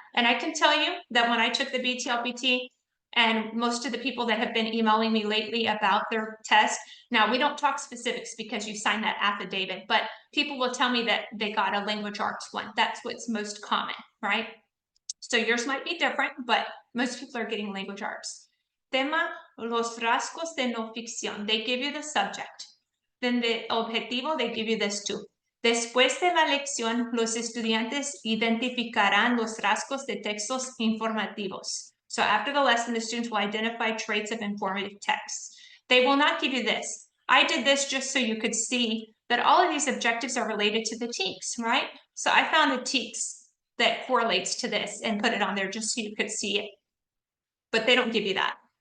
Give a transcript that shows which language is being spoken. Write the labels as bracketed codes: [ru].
[en] And I can tell you that when I took the BTLPT, and most of the people that have been emailing me lately about their test, now we don't talk specifics because you sign that affidavit, but people will tell me that they got a language arts one. That's what's most common, right? So yours might be different, but most people are getting language arts. [es] Tema, los rasgos de no ficción. [en] They give you the subject. Then the objetivo, they give you this too. [es] Después de la lección, los estudiantes identificarán los rasgos de textos informativos. [en] So after the lesson, the students will identify traits of informative texts. They will not give you this. I did this just so you could see that all of these objectives are related to the TEKS, right? So I found a TEKS that correlates to this and put it on there just so you could see it. But they don't give you that.